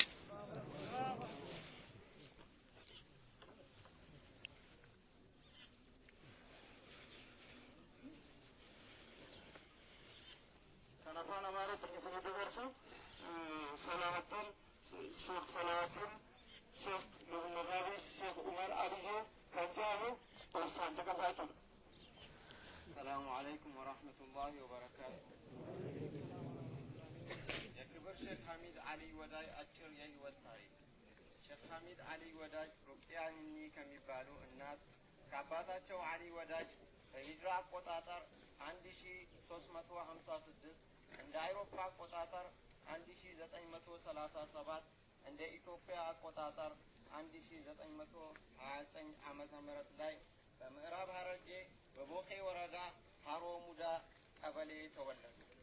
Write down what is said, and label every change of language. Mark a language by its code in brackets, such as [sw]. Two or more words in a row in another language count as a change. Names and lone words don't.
[om] Kan afaan Amaaraatti isinii dabarsu Salaahaddin Sheekh Salaahaddin Sheekh Muhammad Sheekh Umar Aliyyoo kan jedhamu barsiisaan dhaqasaa jiru. [ar] السلام عليكم ورحمة الله وبركاته. [am] የክብር ሼክ ሐሚድ አሊ ወዳጅ አጭር የህይወት ታሪክ። ሼክ ሐሚድ አሊ ወዳጅ ሩቅያኒ ከሚባሉ እናት ከአባታቸው አሊ ወዳጅ በሂጅራ አቆጣጠር 1356 እንደ አውሮፓ አቆጣጠር 1937 እንደ ኢትዮጵያ አቆጣጠር 1929 ዓመተ ምህረት ላይ በምዕራብ ሐረርጌ በቦኬ ወረዳ ሃሮ ሙዳ ቀበሌ ተወለዱ።